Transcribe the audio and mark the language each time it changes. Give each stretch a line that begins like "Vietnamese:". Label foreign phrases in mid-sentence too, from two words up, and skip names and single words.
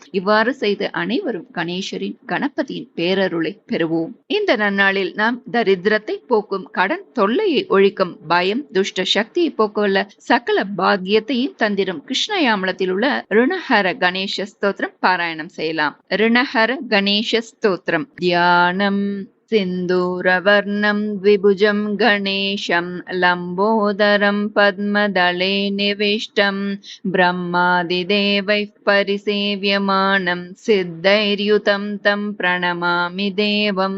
Tamil: இவ்வாறு செய்து அனைவரும் கணேசரின் கணபதியின் பேரருளை பெறுவோம். இந்த நன்னாளில் நாம் தரித்திரத்தை போக்கும், கடன் தொல்லையை ஒழிக்கும், பயம் துஷ்ட சக்தியை போக்கவல்ல சகல பாக்கியத்தையும் தந்திரும் கிருஷ்ணயாமலத்தில் உள்ள ருணஹர கணேச ஸ்தோத்திரம் பாராயணம் செய்யலாம். ரிணஹர கணேஷ ஸ்தோத்திரம்.
Sanskrit: தியானம் सिन्दूरवर्णं द्विभुजं गणेशं लम्बोदरं पद्मदले निविष्टं ब्रह्मादिदेवैः परिसेव्यमानं सिद्धैर्युतं तं प्रणमामि देवम्.